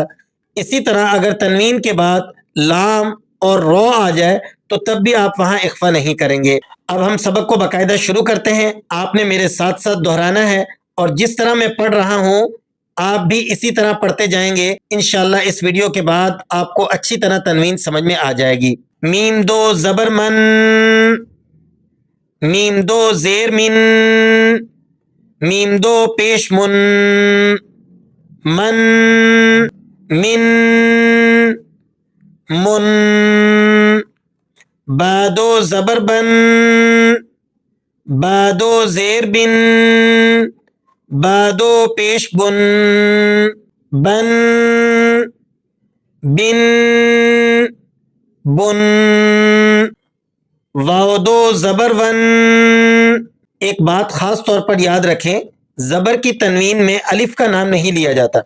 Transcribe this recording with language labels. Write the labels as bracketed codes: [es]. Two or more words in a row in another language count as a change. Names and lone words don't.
[ur] اسی طرح اگر تنوین کے بعد لام اور رو آ جائے تو تب بھی آپ وہاں اخفا نہیں کریں گے۔ اب ہم سبق کو باقاعدہ شروع کرتے ہیں۔ آپ نے میرے ساتھ ساتھ دہرانا ہے اور جس طرح میں پڑھ رہا ہوں آپ بھی اسی طرح پڑھتے جائیں گے۔ انشاءاللہ اس ویڈیو کے بعد آپ کو اچھی طرح تنوین سمجھ میں آ جائے گی۔ میم 2 زبر من، میم 2 زیر من، میم 2 پیش من، من، من، من۔ با 2 زبر بن، با 2 زیر بن، با 2 پیش بن، بن، بن، بن۔ واو 2 زبر ون۔ ایک بات خاص طور پر یاد رکھیں، زبر کی تنوین میں الف کا نام نہیں لیا جاتا۔